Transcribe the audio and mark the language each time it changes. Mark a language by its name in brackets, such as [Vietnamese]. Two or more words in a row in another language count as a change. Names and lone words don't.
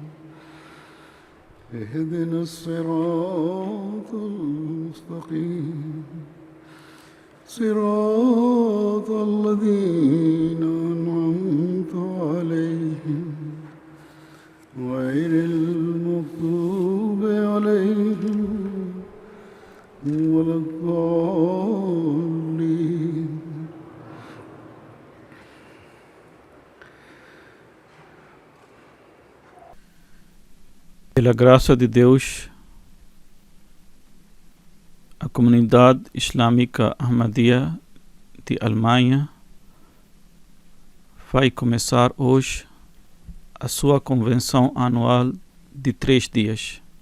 [Arabic] اهدنا الصراط المستقيم صراط الذين أنعمت عليهم غير المغضوب عليهم ولا الضالين. [Portuguese] Pela graça de Deus, a comunidade islâmica Ahmadiyya de Alemanha vai começar hoje a sua convenção anual de 3 dias.